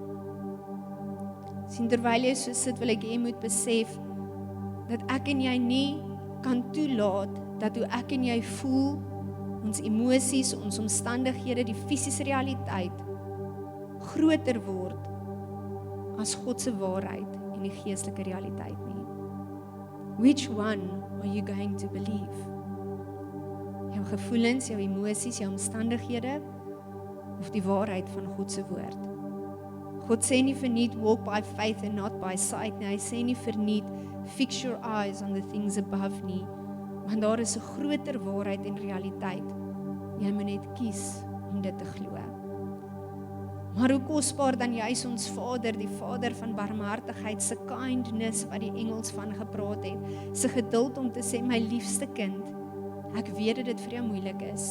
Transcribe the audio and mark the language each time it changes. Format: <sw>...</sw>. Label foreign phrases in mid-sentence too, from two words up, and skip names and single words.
<af>Sien, terwyl jy so sit, wil ek jy moet besef dat ek en jy nie kan toelaat dat hoe ek en jy voel, ons emosies, ons omstandighede, die fisiese realiteit groter word as God se waarheid en die geestelike realiteit nie.</af> <en>Which one are you going to believe?</en> <af>Jou gevoelens, jou emosies, jou omstandighede of die waarheid van God se woord? God sê nie verniet</af> <en>walk by faith and not by sight</en> <af>nie. Hy sê nie verniet</af> <en>fix your eyes on the things above</en> <af>nie. Want daar is 'n groter waarheid en realiteit. Jy moet net kies om dit te glo. Maar hoe kosbaar dan juis ons Vader, die Vader van barmhartigheid, se kindness wat die engels van gepraat het, se geduld om te sê, my liefste kind, ek weet dat dit vir jou moeilik is.</af>